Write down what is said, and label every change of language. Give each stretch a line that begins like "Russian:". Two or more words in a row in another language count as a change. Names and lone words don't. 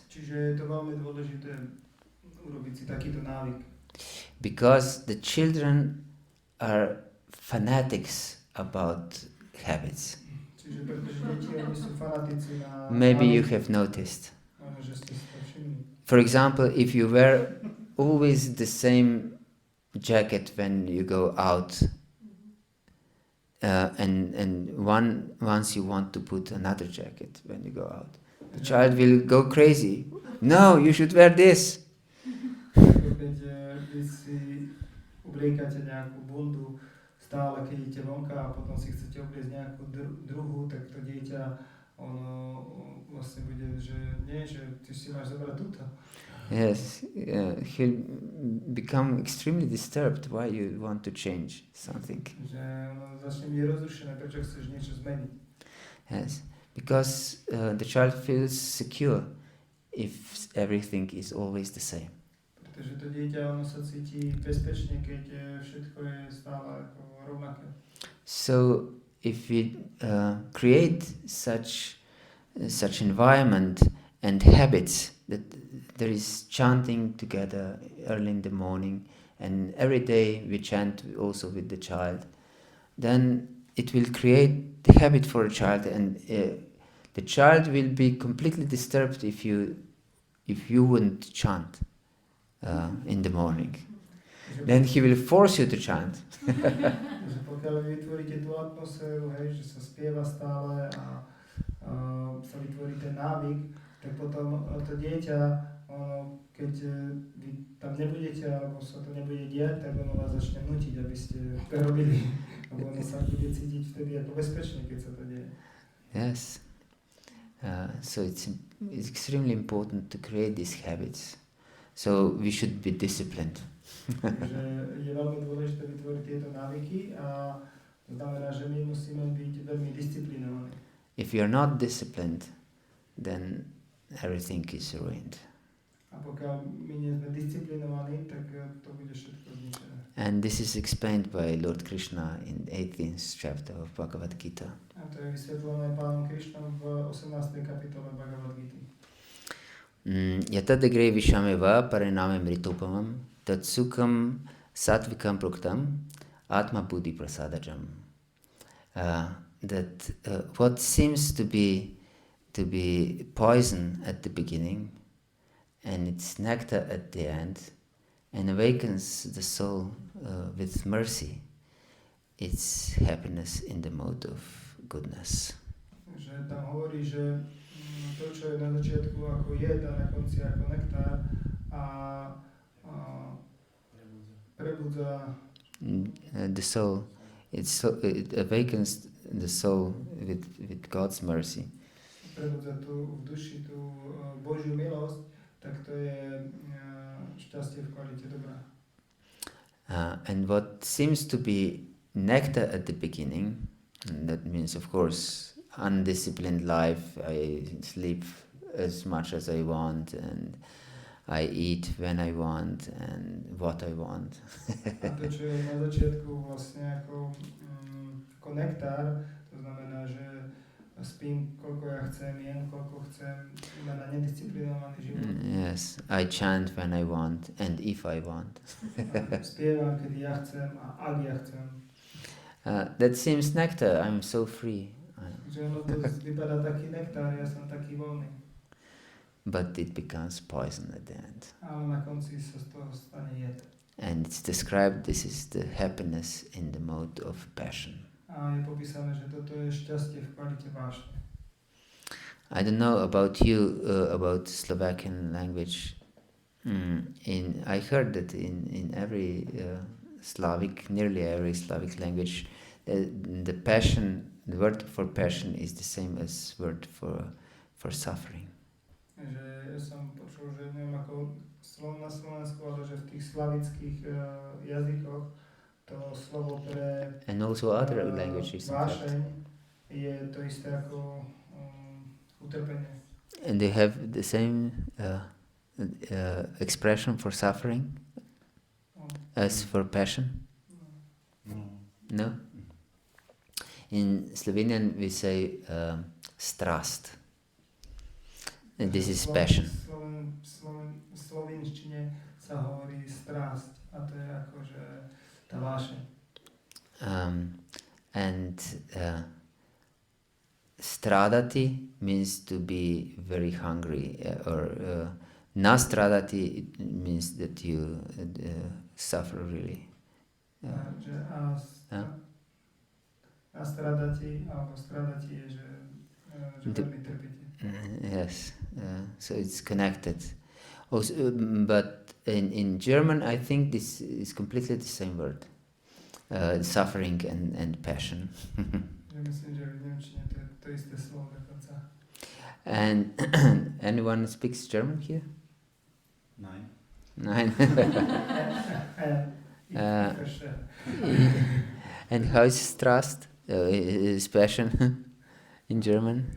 Slovak: Čiže je to veľmi dôležité urobiť si takýto návyk.
English: Because the children are fanatics about habits.
Slovak: Čiže pretože deti oni sú fanatici na
English: Maybe you have noticed.
Slovak: Možno, že ste si to všimli.
English: For example, if you wear always the same jacket when you go out, and once you want to put another jacket when you go out, the child will go crazy. No, you should wear this.
Slovak: Keď vy si obliekate nejakú bundu stále, keď idete vonka a potom si chcete obliecť nejakú druhú, tak to dieťa ono vlastne bude, že nie, že ty si máš zobrať túto.
English: Yes, he'll become extremely disturbed why you want to change something.
Slovak: Že ono začne byť rozrušené, prečo chceš niečo zmeniť.
English: Yes, because the child feels secure if everything is always the same.
Slovak: Pretože to dieťa ono sa cíti bezpečne, keď všetko je stále ako rovnaké.
English: So if we create such environment and habits that there is chanting together early in the morning and every day we chant also with the child, then it will create the habit for a child, and the child will be completely disturbed if you wouldn't chant in the morning. Then he will force you to chant.
Slovak: Takže pokiaľ vy vytvoríte tú atmosféru, hej, že sa spieva stále a sa vytvorí ten návyk, tak potom to dieťa, ono, keď vy tam nebudete, alebo sa to nebude diať, tak ono vás začne nútiť, aby ste to robili. Lebo ono sa bude cítiť vtedy ako bezpečne, keď sa to deje.
English: Yes. So it's extremely important to create these habits. So we should be disciplined.
Slovak: Takže je veľmi dôležité vytvoriť tieto návyky a to znamená, že my musíme byť veľmi disciplinovaní.
English: If you are not disciplined, then everything is ruined.
Slovak: A pokiaľ my nie sme disciplinovaní, tak to bude všetko zničené.
English: And this is explained by Lord Krishna in 18th chapter of Bhagavad-gita.
Slovak: A to je vysvetlené pánom Krišnom v 18. kapitole Bhagavad-gity.
Sanskrit: यत्तदग्रे विषमिव परिणामे अमृतोपमम् तत्सुखं सात्त्विकं प्रोक्तम् आत्म बुद्धि प्रसादजम्.
English: That what seems to be poison at the beginning and it's nectar at the end and awakens the soul with mercy, it's happiness in the mode of goodness.
Slovak: Že tam hovorí, že to, čo je na začiatku ako jed a na konci ako nektár a prebudza
English: the soul, it awakens the soul with God's mercy.
Slovak: Prebudza tu v duši tú Božiu milosť, tak to je šťastie v kvalite dobra.
English: And what seems to be nectar at the beginning, and that means of course undisciplined life, I sleep as much as I want and I eat when I want and what I want.
Slovak: A to, čo je na začiatku vlastne ako nektár, to znamená, že spím, koľko ja chcem, jem, koľko chcem, iba na nedisciplinovaný život.
English: Yes, I chant when I want and if I want.
Slovak: Spievam, kedy ja chcem a ak ja chcem.
English: That seems nectar, I'm so free.
Slovak: Že ono to vypadá taký nektár, ja som taký voľný.
English: But it becomes poison at the end.
Slovak: Ale na konci sa z toho stane jed.
English: And it's described, this is the happiness in the mode of passion.
Slovak: A je popísané, že toto je šťastie v kvalite vášne.
English: I don't know about you, about Slovakian language. I heard that in every Slavic, nearly every Slavic language, the passion, the word for passion is the same as word for suffering.
Slovak: Že ja som počul, že neviem ako na Slovensku, ale že v tých slavických jazykoch to slovo pre
English: And also other languages.
Slovak: vášeň je to isté ako utrpenie.
English: And they have the same expression for suffering as for passion? No? In Slovenian we say strast. And this is passion.
Slovak: V slovenčine sa hovorí strásť a to je akože tá vášeň.
English: And stradati means to be very hungry, or nastradati means that you suffer really.
Slovak: Že a stradati alebo stradati je, že veľmi trpíte.
English: Yes, so it's connected. Also, but in German, I think this is completely the same word, suffering and passion.
Slovak: Myslím, že v nemčine to je to isté slovo dokonca.
English: And anyone speaks German here? Nein. And how is trust? Is passion in German?